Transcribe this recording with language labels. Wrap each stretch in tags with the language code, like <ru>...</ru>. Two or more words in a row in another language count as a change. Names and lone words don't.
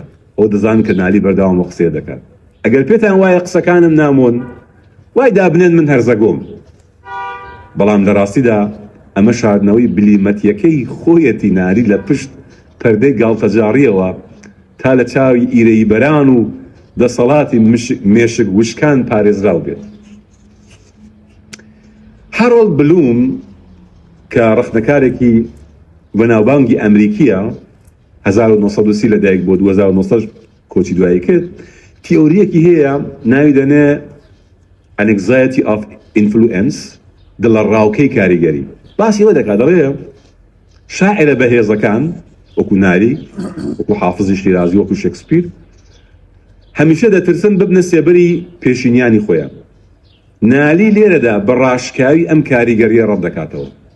<ckb>ئەو دەزانن کە نالی بەردەوام قسەیە دەکات. ئەگەر پێتان وایە قسەکانم نامۆن وای دابنێن من هەرزەگۆم، بەڵام لە ڕاستیدا ئەمە شاردنەوەی بلیمەتیەکەی خۆیەتی ناری لە پشت پەردەی گاڵتەجاڕیەوە تا لە چاوی ئیرەی بەران و دەسەڵاتی مێشک وشکان پارێزراو بێت. هارۆڵد بلوم کە ڕەخنەکارێکی بەناوبانگی ئەمریکیە 1930 لەدایک بۆ 2009 کۆچی دوایی کرد، تیۆریەکی هەیە ناوی دەنێ</ckb> <en>anxiety of influence،</en> <ckb>دڵە ڕاوکەی کاریگەری. باسی ئەوە دەکات دەڵێ شاعرە بەهێزەکان وەکو ناری، وەکو حافزی شیرازی، وەکو شێکسپیر هەمیشە دەترسن ببنە سێبەری پێشینیانی خۆیان. نالی لێرەدا بە ڕاشکاوی ئەم کاریگەریە ڕەت دەکاتەوە.</ckb>